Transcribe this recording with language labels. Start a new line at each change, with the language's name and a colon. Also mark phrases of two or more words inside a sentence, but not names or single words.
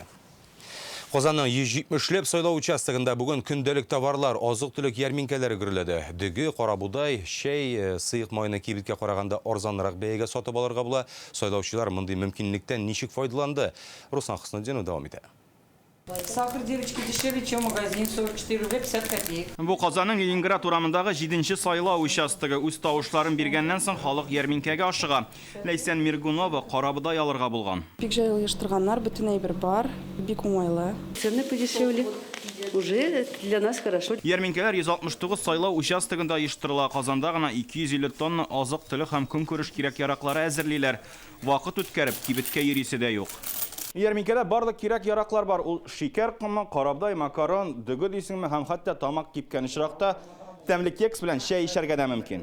Tatar: Казанның 170 сайлау участогында бүген көндәлек товарлар, азык-төлек ярминкәләре гөрләде. Дөге, карабудай, чәй, сыйык майны кибеткә караганда арзанрак бәягә сатып алырга була. Сайлаучылар мондый мөмкинлектән ничек файдаланды? Руслан Хөснетдинов дәвам итә.
Russian: Сахар, девочки, дешевле, чем магазин, 44 рубля 50 копеек.
Tatar: Бу Казанның Ленинград урамындагы 7нче сайлау участогы. Үз тавышларын биргәннән соң халык ярминкәгә ашыга. Ләйсән Миргунова карабудай алырга булган. Бик җайлы оештырганнар, бөтен әйбер бар, бик уңайлы.
Russian: Цены подешевле. Уже для нас хорошо.
Tatar: Ярминкәләр 169 сайлау участогында оештырыла. Казанда гына 250 тонна азык-төлек һәм көнкүреш кирәк-яраклары әзерлиләр. Вакыт үткәреп, кибеткә йөрисе дә юк. Ярминкәдә барлык кирәк-яраклар бар. Ул шикәр комы, карабудай, макарон, дөге дисеңме һәм хәтта тамак кипкән очракта тәмле кекс белән чәй эчәргә дә мөмкин.